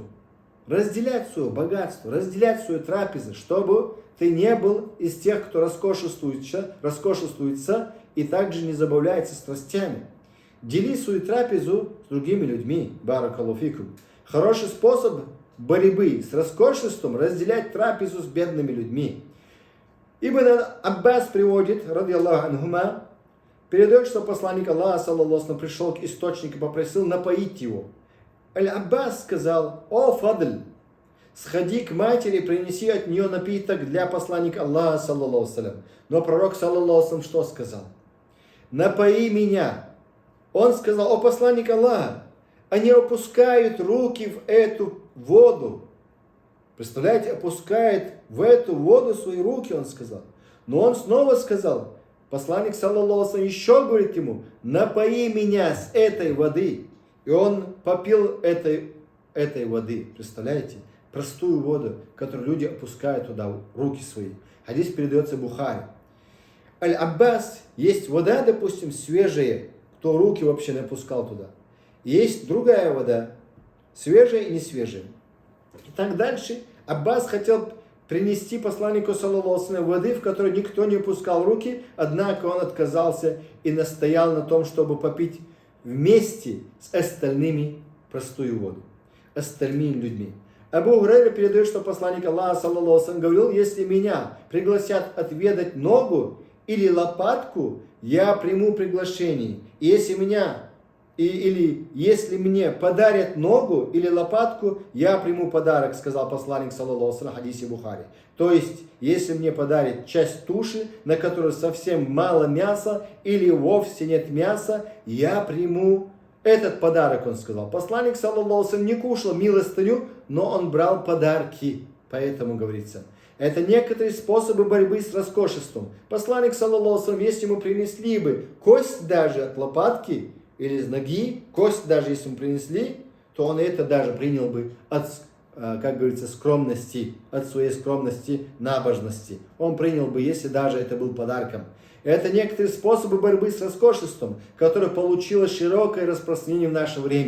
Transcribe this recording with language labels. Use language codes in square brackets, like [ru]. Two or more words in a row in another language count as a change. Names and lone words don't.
[ru] Разделять свое богатство, разделять свою трапезу, чтобы ты не был из тех, кто роскошествуется и также не забавляется страстями. Дели свою трапезу с другими людьми. [ar] بارك الله فيكم. [ru] Хороший способ борьбы с роскошеством — разделять трапезу с бедными людьми. Ибн Аббас приводит, [ar] رضي الله عنهما, [ru] передает, что посланник Аллаха, [ar] صلى الله عليه وسلم, [ru] пришел к источнику и попросил напоить его. Аль-Аббас сказал: о Фадль, сходи к матери и принеси от нее напиток для посланника Аллаха, [ar] صلى الله عليه وسلم. [ru] Но пророк, [ar] صلى الله عليه وسلم, [ru] что сказал? Напои меня. Он сказал: о посланник Аллаха, они опускают руки в эту воду. Представляете, опускает в эту воду свои руки, он сказал. Но он снова сказал, посланник, [ar] صلى الله عليه وسلم, [ru] еще говорит ему: напои меня с этой воды. И он попил этой воды. Представляете? Простую воду, которую люди опускают туда руки свои. Хадис передается Бухари. Аль-Аббас, есть вода, допустим, свежая, кто руки вообще не опускал туда. Есть другая вода, свежая и не свежая. И так дальше. Аббас хотел принести посланнику, [ar] صلى الله عليه وسلم, [ru] воды, в которой никто не опускал руки, однако он отказался и настоял на том, чтобы попить вместе с остальными простую воду, остальными людьми. Абу Хурайра передает, что посланник Аллаха, [ar] صلى الله عليه وسلم, [ru] говорил: если меня пригласят отведать ногу или лопатку, я приму приглашение. И если мне подарят ногу или лопатку, я приму подарок, сказал посланник, [ar] صلى الله عليه وسلم, [ru] в хадисе Бухари. То есть, если мне подарят часть туши, на которой совсем мало мяса или вовсе нет мяса, я приму Этот подарок, он сказал. Посланник, [ar] صلى الله عليه وسلم, [ru] не кушал милостыню, но он брал подарки. Поэтому говорится, это некоторые способы борьбы с роскошеством. Посланник, [ar] صلى الله عليه وسلم, [ru] если ему принесли бы кость даже от лопатки или из ноги, кость даже если ему принесли, то он это даже принял бы от, как говорится, скромности, от своей скромности, набожности. Он принял бы, если даже это был подарком. Это некоторые способы борьбы с роскошеством, которое получило широкое распространение в наше время.